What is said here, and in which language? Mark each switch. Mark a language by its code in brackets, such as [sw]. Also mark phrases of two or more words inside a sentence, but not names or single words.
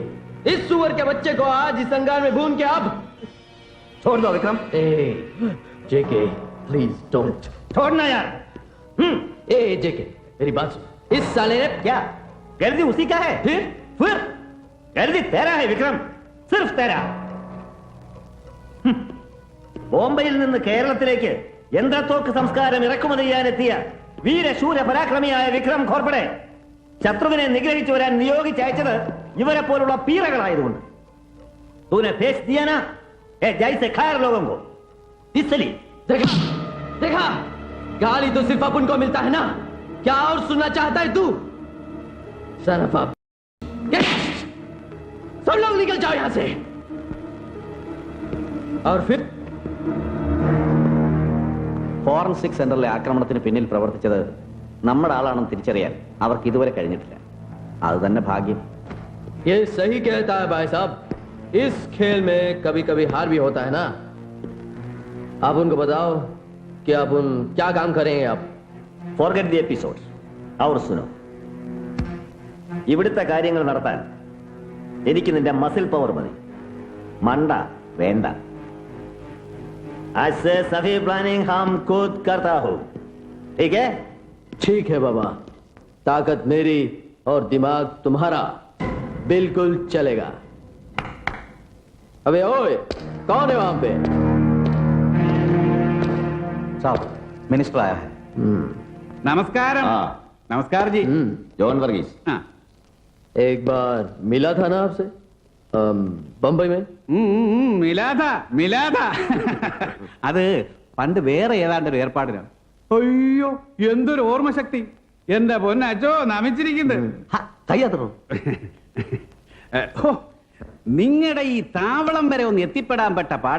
[hi] इस सुअर के बच्चे को आज इस अंगार में भून के अब छोड़ दो विक्रम। [en] जेके please don't. [hi] छोड़ना यार। जेके मेरी बात सुन। इस साले ने क्या गर्दी उसी का है? फिर गर्दी तेरा है विक्रम, सिर्फ तेरा। [ml] ബോംബെയിൽ നിന്ന് കേരളത്തിലേക്ക് യന്ത്രത്തോക്ക് സംസ്കാരം ഇറക്കുമതി ചെയ്യാനെത്തിയ വീരശൂര പരാക്രമിയായ വിക്രം ഖോർപ്പടെ ശത്രുവിനെ നിഗ്രഹിച്ചു വരാൻ നിയോഗിച്ചയച്ചത് ഇവരെ പോലുള്ള പീറകളായതുകൊണ്ട്. [hi] तूने फेंक दिया ना जैसे खैर लोगों को, इसलिए देखा गाली तो सिर्फ अपन को मिलता है ना, क्या और सुनना चाहता है तू? सरफा सब लोग निकल जाओ यहां से। और फिर [ml] ഫോറൻസിക് സെന്ററിലെ ആക്രമണത്തിന് പിന്നിൽ പ്രവർത്തിച്ചത് നമ്മുടെ ആളാണെന്ന് തിരിച്ചറിയാൻ അവർക്ക് ഇതുവരെ കഴിഞ്ഞിട്ടില്ല. അത് തന്നെ ഭാഗ്യം. [hi] ये सही कहता है भाई साहब, इस खेल में कभी कभी हार भी होता है ना। आप उनको बताओ कि आप उन क्या काम करेंगे आप। [en] forget the episode. [ml] അവർ സുനോ, ഇവിടുത്തെ കാര്യങ്ങൾ നടത്താൻ എനിക്ക് നിന്റെ [en] muscle power [ml] മതി, മണ്ട വേണ്ട. [hi] आज से सभी प्लानिंग हम खुद करता हूं, ठीक है? ठीक है बाबा, ताकत मेरी और दिमाग तुम्हारा, बिल्कुल चलेगा। अबे ओए, कौन है वहां पे? साहब मिनिस्टर आया है। [ml] നമസ്കാരം. ആ. നമസ്കാരം ജി. ജോൺ വർഗീസ്. ആ. [hi] एक बार मिला था ना आपसे बम्बई में? [ml] മിലാദ മിലാദ. അത് പണ്ട് വേറെ ഏതാണ്ടൊരു ഏർപ്പാടിനാണ്. അയ്യോ എന്തൊരു ഓർമ്മശക്തി. എന്റെ പൊന്നച്ചോ നമിച്ചിരിക്കുന്നത്. കയ്യാത്തോ നിങ്ങളുടെ ഈ താവളം വരെ ഒന്ന് എത്തിപ്പെടാൻ പെട്ട പാട്.